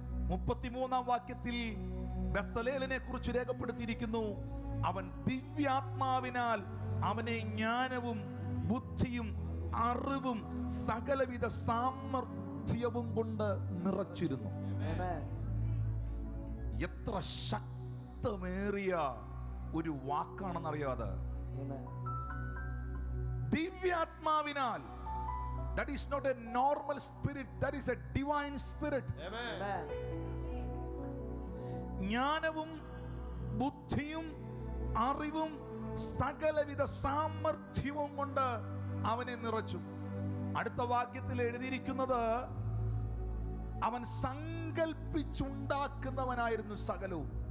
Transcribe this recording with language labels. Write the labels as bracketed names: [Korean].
[Malayalam] 33 വാക്യത്തിൽ ബെസലേലിനെ കുറിച്ച് രേഖപ്പെടുത്തിയിരിക്കുന്നു, അവൻ ദിവ്യാത്മാവിനാൽ അവനെ ജ്ഞാനവും ബുദ്ധിയും അറിവും സകലവിധ സാമർഥ്യവും കൊണ്ട് നിറച്ചിരുന്നു. എത്ര ശക്തമേറിയ ഒരു വാക്കാണെന്നറിയാതെ. ദിവ്യാത്മാവിനാൽ. [English] That is not a normal spirit, that is a divine spirit. [Malayalam] ജ്ഞാനവും ബുദ്ധിയും അറിവും സകലവിധ സാമർഥ്യവും കൊണ്ട് അവനെ നിറച്ചു. അടുത്ത വാക്യത്തിൽ എഴുതിയിരിക്കുന്നത്, അവൻ സങ്കൽപ്പിച്ചുണ്ടാക്കുന്നവനായിരുന്നു സകലവും.